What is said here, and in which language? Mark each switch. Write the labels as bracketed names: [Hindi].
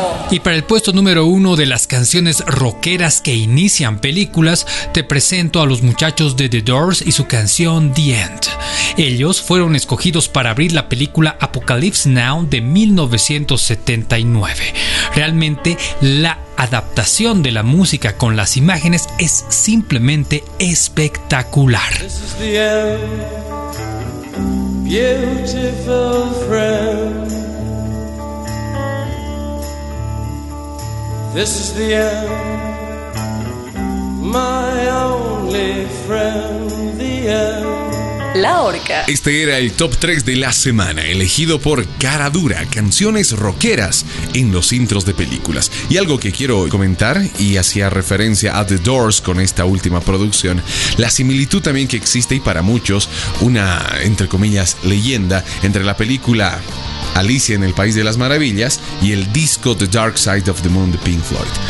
[Spanish] Y para el puesto número 1 de las canciones rockeras que inician películas, te presento a los muchachos de The Doors y su canción The End. Ellos fueron escogidos para abrir la película Apocalypse Now de 1979. Realmente, la adaptación de la música con las imágenes es simplemente espectacular. [English] This is the end, beautiful friend. This is the end, my only friend, the end. [Spanish] La Orca. Este era el top 3 de la semana, elegido por Cara Dura, canciones rockeras en los intros de películas. Y algo que quiero comentar, y hacía referencia a The Doors con esta última producción, la similitud también que existe, y para muchos, una, entre comillas, leyenda, entre la película Alicia en el País de las Maravillas y el disco The Dark Side of the Moon de Pink Floyd.